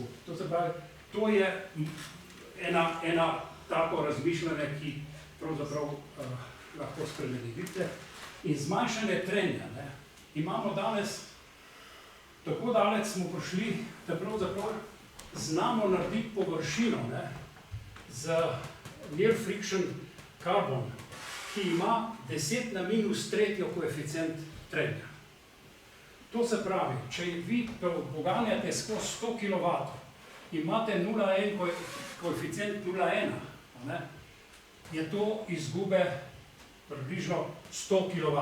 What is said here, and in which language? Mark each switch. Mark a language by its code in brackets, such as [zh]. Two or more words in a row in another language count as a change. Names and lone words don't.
[sl] To se pravi, to je ena tako razmišljanje, ki pravzaprav lahko spremeni. Vidite, in zmanjšanje trenja. Imamo danes, tako daleč smo prišli, da pravzaprav znamo narediti površino z [en] near friction carbon, [sl] ki ima 10⁻³ koeficient trenja. To se pravi, če vi poganjate skozi 100 kW, imate 0,1 koeficient 0,1, je to izgube približno 100 kW.